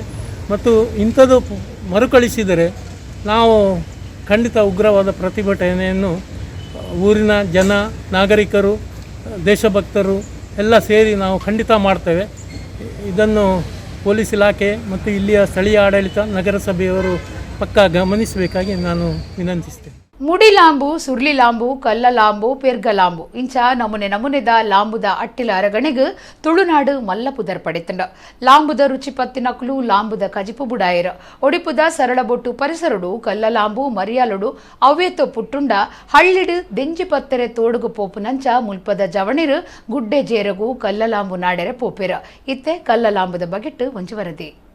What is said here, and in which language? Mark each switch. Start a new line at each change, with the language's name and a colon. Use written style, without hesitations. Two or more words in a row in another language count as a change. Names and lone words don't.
Kannada: ಮತ್ತು ಇಂಥದ್ದು ಮರುಕಳಿಸಿದರೆ ನಾವು ಖಂಡಿತ ಉಗ್ರವಾದ ಪ್ರತಿಭಟನೆಯನ್ನು ಊರಿನ ಜನ, ನಾಗರಿಕರು, ದೇಶಭಕ್ತರು ಎಲ್ಲ ಸೇರಿ ನಾವು ಖಂಡಿತ ಮಾಡ್ತೇವೆ. ಇದನ್ನು ಪೊಲೀಸ್ ಇಲಾಖೆ ಮತ್ತು ಇಲ್ಲಿಯ ಸ್ಥಳೀಯ ಆಡಳಿತ, ನಗರಸಭೆಯವರು ಪಕ್ಕಾ ಗಮನಿಸಬೇಕಾಗಿ ನಾನು ವಿನಂತಿಸ್ತೇನೆ.
Tulu: ಮುಡಿ ಲಾಂಬು, ಸುರ್ಲಿ ಲಾಂಬು, ಕಲ್ಲ ಲಾಂಬು, ಪೆರ್ಗ ಲಾಂಬು ಇಂಚ ನಮೂನೆದ ಲಾಂಬುದ ಅಟ್ಟಿಲ ಅರಗಣೆಗ್ ತುಳುನಾಡು ಮಲ್ಲ ಪುದರ್ ಪಡೆತಂಡ. ಲಾಂಬುದ ರುಚಿ ಪತ್ತಿನಕ್ಲು ಲಾಂಬುದ ಕಜಿಪು ಬುಡಾಯರ ಒಡಿಪುದ ಸರಳ ಬೊಟ್ಟು ಪರಿಸರಡು ಕಲ್ಲ ಲಾಂಬು ಮರಿಯಾಲುಡು ಅವ್ಯತೋ ಪುಟ್ಟುಂಡ ಹಳ್ಳಿಡು ದೆಂಜಿ ಪತ್ತರೆ ತೋಡುಗು ಪೋಪು ನಂಚ ಮುಲ್ಪದ ಜವಣಿರು ಗುಡ್ಡೆ ಜೇರಗು ಕಲ್ಲ ಲಾಂಬು ನಾಡೆರೆ ಪೋಪೆರ ಇತ್ತೆ ಕಲ್ಲ ಲಾಂಬುದ ಬಗೆಟ್ ಒಂಜಿ ವರದಿ.